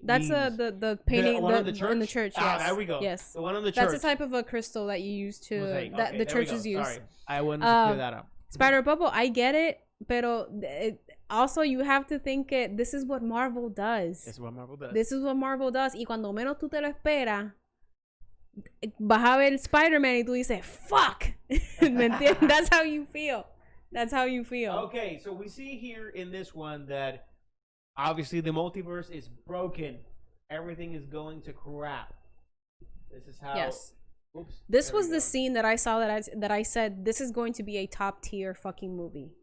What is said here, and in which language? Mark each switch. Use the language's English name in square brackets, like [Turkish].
[English] means. the painting in the church. Yes. There we go. Yes. The one on the church. That's a type of a crystal that you use to mosaic. that the churches use. Sorry, I wanted to clear that up. Spider Purple, I get it, pero also you have to think this is what Marvel does. This is what Marvel does. [Spanish] Y cuando menos tú te lo esperas, vas a ver Spider-Man y tú dices, fuck. ¿Me entiendes? [English] That's how you feel. Okay, so we see here in this one that obviously the multiverse is broken. Everything is going to crap. This is how. Yes. Oops. This was the scene that I saw that I said this is going to be a top tier fucking movie.